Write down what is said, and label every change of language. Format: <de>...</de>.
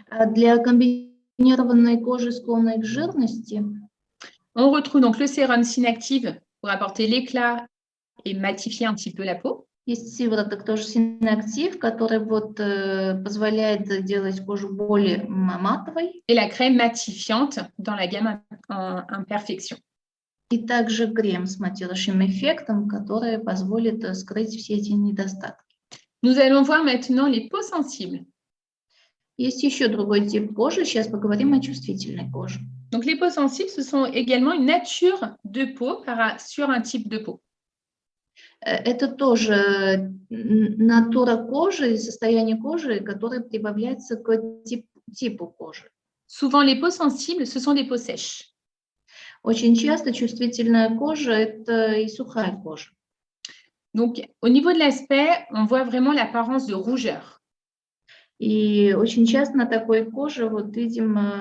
<ru>Для комбинированной кожи, склонной к жирности,</ru> <fr>on retrouve donc le sérum Synactive pour apporter l'éclat et matifier un petit peu la peau.</fr> <ru>Есть сывороток тоже Synactive, который вот позволяет делать кожу более матовой.</ru> <fr>Et la crème matifiante dans la gamme Imperfection.</fr> <ru>И также крем с матирующим эффектом, который позволит скрыть все эти недостатки.</ru> <fr>Nous allons voir maintenant les peaux sensibles.</fr> <ru>Есть еще другой тип кожи. Сейчас поговорим о чувствительной коже.</ru> <fr>Donc, les peaux sensibles, ce sont également une nature de peau sur un type de peau.</fr> <ru>Это тоже натура кожи и состояние кожи, которое прибавляется к типу кожи.</ru> <fr>Souvent, les peaux sensibles, ce sont des peaux sèches.</fr> <ru>Очень часто чувствительная кожа – это и сухая кожа.</ru> <fr>Donc, au niveau de l'aspect, on voit vraiment l'apparence de rougeur.</fr> <ru>И очень часто на такой коже вот видим</ru>